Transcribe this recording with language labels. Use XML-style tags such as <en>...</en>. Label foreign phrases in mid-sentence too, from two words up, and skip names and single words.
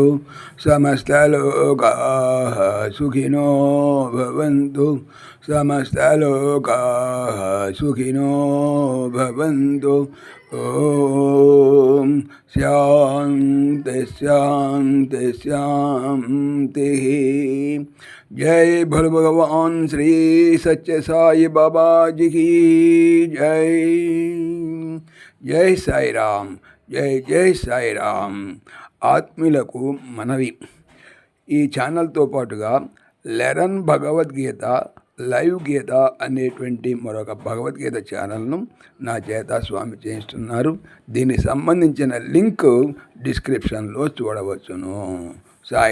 <sa>సమస్తలోకాః సుఖినో భవంతు. సమస్తలోకాః సుఖినో భవంతు. ఓం శాంతి శాంతి శాంతి.</sa> <hi>जय भोले भगवान श्री सच्चे साई बाबा जी की जय। जय साई राम।</hi> <te>జై జై సాయిరామ్. ఆత్మీయులకు మనవి, ఈ ఛానల్తో పాటుగా లెరన్ భగవద్గీత లైవ్ గీత అనేటువంటి మరొక భగవద్గీత ఛానల్ను నా చేత స్వామి చేయిస్తున్నారు. దీనికి సంబంధించిన లింక్ డిస్క్రిప్షన్లో చూడవచ్చును.</te>